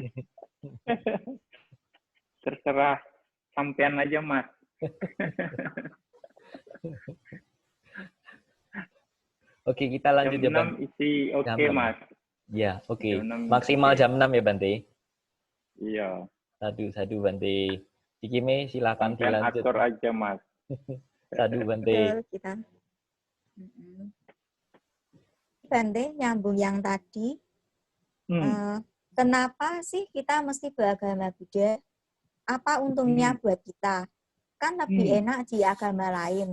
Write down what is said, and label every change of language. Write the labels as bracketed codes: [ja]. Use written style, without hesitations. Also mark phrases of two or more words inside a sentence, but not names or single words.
[id] Terserah sampean aja, Mas. Oke, kita lanjut jam ya, Bante. 6 isi oke, Mas. Ya, oke. Maksimal jam 6 ya, Bante? Iya. Sadu, Bante. Cikime, silakan sampean dilanjut. atur aja, Mas. Sadu, Bante. Betul, kita. Bante, nyambung yang tadi. Kenapa sih kita mesti beragama Buddha? Apa untungnya buat kita? Kan lebih enak di agama lain.